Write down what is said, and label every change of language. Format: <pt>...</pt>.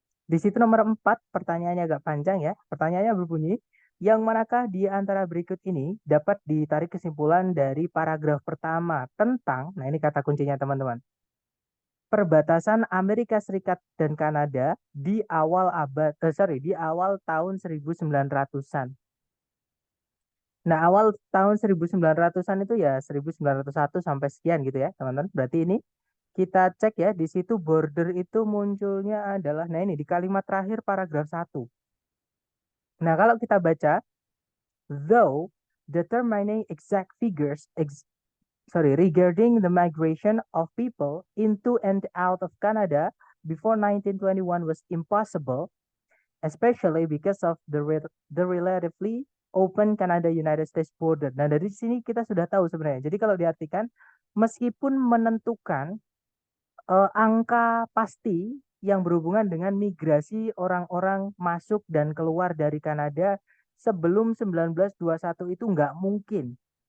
<id>Di situ nomor 4, pertanyaannya agak panjang ya. Pertanyaannya berbunyi, yang manakah di antara berikut ini dapat ditarik kesimpulan dari paragraf pertama tentang, nah ini kata kuncinya teman-teman, perbatasan Amerika Serikat dan Kanada di awal di awal tahun 1900-an. Nah, awal tahun 1900-an itu ya 1901 sampai sekian gitu ya, teman-teman. Berarti ini kita cek ya, di situ border itu munculnya adalah, nah ini di kalimat terakhir paragraf 1. Nah, kalau kita baca,</id> <en>though determining exact figures regarding the migration of people into and out of Canada before 1921 was impossible, especially because of the relatively open Canada-United States border.</en> <id>Nah, dari sini kita sudah tahu sebenarnya. Jadi kalau diartikan, meskipun menentukan angka pasti yang berhubungan dengan migrasi orang-orang masuk dan keluar dari Kanada sebelum 1921 itu nggak mungkin.</id>